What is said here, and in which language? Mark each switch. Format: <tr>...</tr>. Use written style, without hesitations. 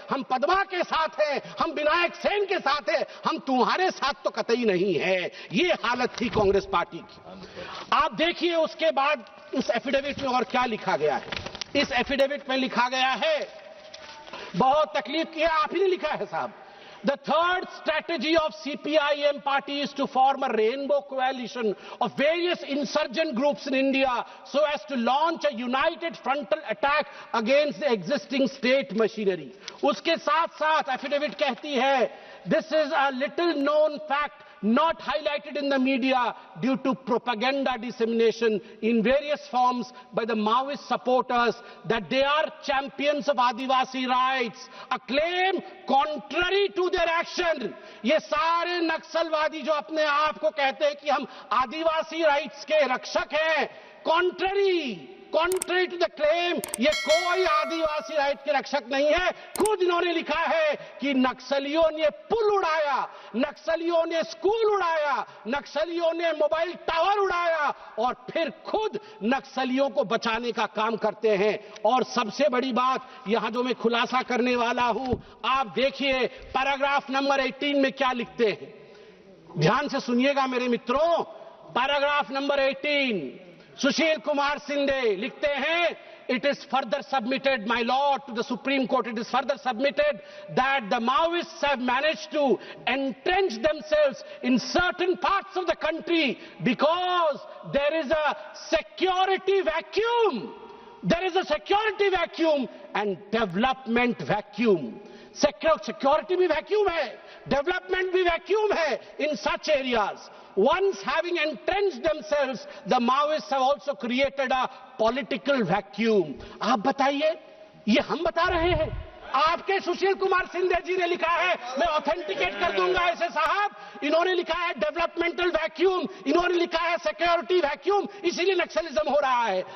<hi>हम पद्मा के साथ हैं, हम विनायक सेन के साथ हैं, हम तुम्हारे साथ तो कतई नहीं है. ये हालत थी कांग्रेस पार्टी की. आप देखिए उसके बाद उस एफिडेविट में और क्या लिखा गया है. इस एफिडेविट में लिखा गया है, बहुत तकलीफ किया, आप ही ने लिखा है साहब.</hi> <en>The third strategy of CPIM party is to form a rainbow coalition of various insurgent groups in India so as to launch a united frontal attack against the existing state machinery.</en> <hi>उसके साथ साथ affidavit कहती है,</hi> <en>this is a little known fact not highlighted in the media due to propaganda dissemination in various forms by the Maoist supporters that they are champions of Adivasi rights, a claim contrary to their action.</en> <hi>ये सारे नक्सलवादी जो अपने आप को कहते हैं कि हम आदिवासी राइट्स के रक्षक हैं,</hi> <en>contrary to the claim,</en> <hi>ये कोई आदिवासी राइट के रक्षक नहीं है। खुद इन्होंने लिखा है कि नक्सलियों ने पुल उड़ाया, नक्सलियों ने स्कूल उड़ाया, नक्सलियों ने मोबाइल टावर उड़ाया और फिर खुद नक्सलियों को बचाने का काम करते हैं। और सबसे बड़ी बात यहां जो मैं खुलासा करने वाला हूं, आप देखिए पैराग्राफ नंबर 18 में क्या लिखते हैं, ध्यान से सुनिएगा मेरे मित्रों। पैराग्राफ नंबर 18 सुशील कुमार शिंदे लिखते हैं,</hi> <en>it is further submitted, my lord, to the Supreme Court, it is further submitted that the Maoists have managed to entrench themselves in certain parts of the country because there is a security vacuum. There is a security vacuum and development vacuum.</en> <hi>Security भी vacuum है, development भी vacuum है</hi> <en>in such areas. Once having entrenched themselves, the Maoists have also created a political vacuum.</en> <hi>आप बताइए, ये हम बता रहे हैं? आपके सुशील कुमार शिंदे जी ने लिखा है, मैं ऑथेंटिकेट कर दूंगा ऐसे साहब। इन्होंने लिखा है डेवलपमेंटल वैक्यूम, इन्होंने लिखा है सिक्योरिटी वैक्यूम, इसीलिए नक्सलिज्म हो रहा है।</hi>